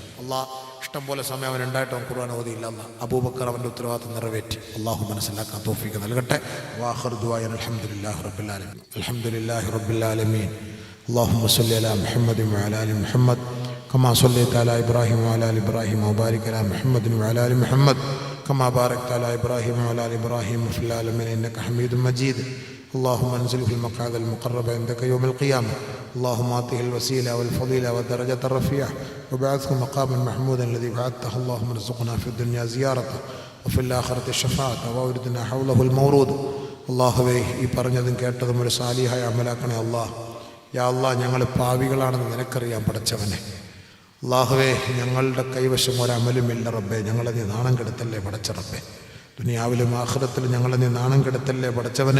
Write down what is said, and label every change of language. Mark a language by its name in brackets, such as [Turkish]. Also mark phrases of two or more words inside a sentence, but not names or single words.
[Malayalam] അള്ളാഹ് ഇഷ്ടം പോലെ സമയം അവൻ ഉണ്ടായിട്ടും ഖുർആൻ ഓതിയില്ല. അല്ലാഹ് അബൂബക്കർ അവൻ്റെ ഉത്തരവാദിത്തം നിറവേറ്റി. അള്ളാഹു മനസ്സിലാക്കാൻ തൗഫീഖ് നൽകട്ടെ. [Arabic] وآخر دعوانا الحمد لله رب العالمين. الحمد لله رب العالمين. اللهم صل على محمد وعلى آل محمد كما صليت على إبراهيم وعلى آل إبراهيم وبارك على محمد وعلى آل محمد كما باركت على إبراهيم وعلى آل إبراهيم في العالمين إنك حميد مجيد. اللهم انزله في المقعد المقرب عندك يوم القيامة. اللهم آته الوسيلة والفضيلة والدرجة الرفيعة وبعثه مقاما محمودا الذي بعثته. اللهم ارزقنا في الدنيا زيارته وفي الآخرة الشفاعة وأوردنا حوله المورود. [Malayalam] അള്ളാഹുവേ, ഈ പറഞ്ഞതും കേട്ടതും ഒരു സാലിഹായ അമലാക്കണേ അള്ളാഹ്. യാ അള്ളാഹ്, ഞങ്ങൾ പാവികളാണെന്ന് നിനക്കറിയാൻ പടച്ചവനെ. അള്ളാഹുവേ, ഞങ്ങളുടെ കൈവശം ഒരമലുമില്ല റബ്ബേ. ഞങ്ങളെ നീ നാണം കെടുത്തല്ലേ പടച്ച റബ്ബേ. ദുനിയാവിലും ആഖിറത്തിലും ഞങ്ങളെ നീ നാണം കെടുത്തല്ലേ പടച്ചവനെ.